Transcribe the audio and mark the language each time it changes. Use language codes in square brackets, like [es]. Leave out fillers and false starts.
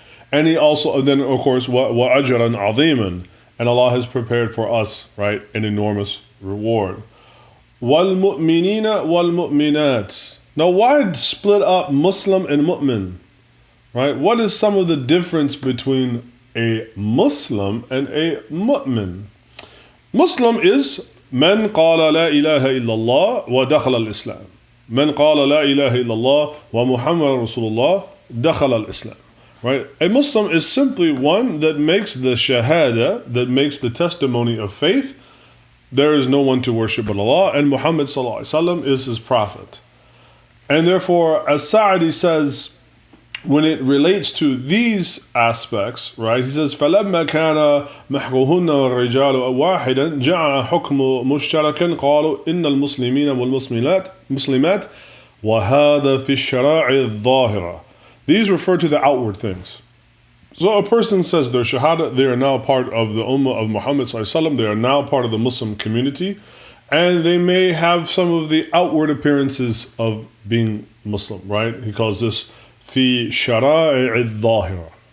[en] And He also, and then of course, [ar] وَأَجْرًا عَظِيمًا, [en] and Allah has prepared for us, right, an enormous reward. [ar] وَالْمُؤْمِنِينَ وَالْمُؤْمِنَاتِ. [en] Now why split up Muslim and mu'min? Right? What is some of the difference between a Muslim and a mu'min? Muslim is [ar] من قال لا إله إلا الله ودخل الإسلام. من قال لا إله إلا الله ومحمد رسول الله دخل الإسلام. [en] Right? A Muslim is simply one that makes the shahada, that makes the testimony of faith. There is no one to worship but Allah, and Muhammad sallallahu alaihi wasallam is his prophet. And therefore, as Sa'di says, when it relates to these aspects, right, he says, [ar] فَلَمَّا كَانَ مَحْقُهُنَّ وَالرِّجَالُ وَاحِدًا جَعَلَ حُكْمُ مُشْتَرَكًا قَالُوا إِنَّ الْمُسْلِمِينَ وَالْمُسْلِمَاتِ وَهَذَا فِي الشَّرَاعِ الظَّاهِرَةِ. [en] These refer to the outward things. So a person says their shahada, they are now part of the ummah of Muhammad sallallahu alaihi wasallam, they are now part of the Muslim community, and they may have some of the outward appearances of being Muslim, right? He calls this fi shara'i al-dhahira.